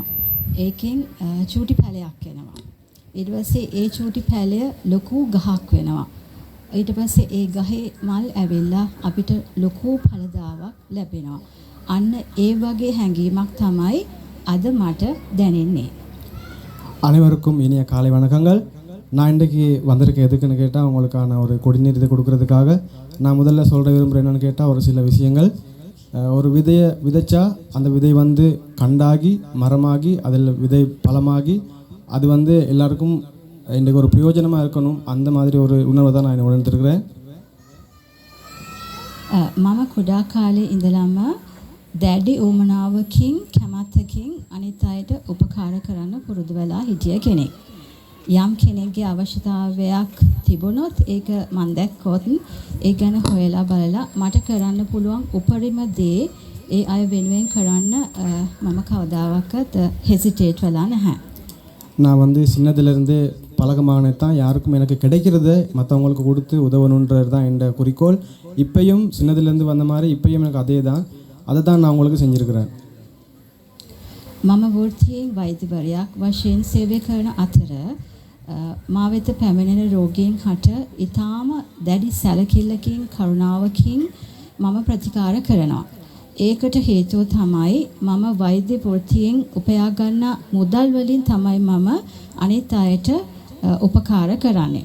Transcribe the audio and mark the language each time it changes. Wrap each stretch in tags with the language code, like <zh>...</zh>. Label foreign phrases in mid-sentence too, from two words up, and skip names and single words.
<si>ඒකෙන් චූටි පැලයක් එනවා. ඊට පස්සේ ඒ චූටි පැලය ලොකු ගහක් වෙනවා. ඊට පස්සේ ඒ ගහේ මල් ඇවිල්ලා අපිට ලොකු ඵලදාවක් ලැබෙනවා. අන්න ඒ වගේ හැඟීමක් තමයි අද මට දැනෙන්නේ.</si> <ta>அனைவருக்கும் இனிய காலை வணக்கங்கள். நான் இன்றைக்கு வந்திருக்க எதுக்குன்னு கேட்டால் உங்களுக்கான ஒரு கொடிநீர் இதை கொடுக்கறதுக்காக நான் முதல்ல சொல்கிற விரும்புகிறேன் என்னென்னு கேட்டால் ஒரு சில விஷயங்கள். ஒரு விதையை விதைச்சா அந்த விதை வந்து கண்டாகி மரமாகி அதில் விதை பழமாகி அது வந்து எல்லாருக்கும் இன்றைக்கு ஒரு பிரயோஜனமாக இருக்கணும். அந்த மாதிரி ஒரு உணர்வை தான் நான் உணர்ந்துருக்கிறேன்.</ta> <si>මම කුඩා කාලේ ඉඳලම දැඩි උමනාවකින් කැමැත්තකින් අනිත් අයට උපකාර කරන්න පුරුදු වෙලා හිටිය කෙනෙක්. යම් කෙනෙක්ගේ අවශ්‍යතාවයක් තිබුණොත් ඒක මම දැක්කොත් ඒ ගැන හොයලා බලලා මට කරන්න පුළුවන් උපරිම දේ ඒ අය වෙනුවෙන් කරන්න මම කවදාවත් හෙසිටේට් වෙලා නැහැ.</si> <ta>நான் வந்து சின்னதுலேருந்தே பழக்கமானது தான் யாருக்கும் எனக்கு கிடைக்கிறத மற்றவங்களுக்கு கொடுத்து உதவணுன்றது தான் என் குறிக்கோள். இப்பையும் சின்னதுலேருந்து வந்த மாதிரி இப்பையும் எனக்கு அதே தான். அதை தான் நான் உங்களுக்கு செஞ்சுருக்கிறேன்.</ta> <si>මම වෘත්තියෙන් වෛද්‍යවරයෙක් වශයෙන් සේවය කරන අතර මා වෙත පැමිණෙන රෝගීන් හට ඊටාම දැඩි සැලකිල්ලකින් කරුණාවකින් මම ප්‍රතිකාර කරනවා. ඒකට හේතුව තමයි මම වෛද්‍ය වෘත්තියෙන් උපයා ගන්න මුදල් වලින් තමයි මම අනිත් අයට උපකාර කරන්නේ.</si>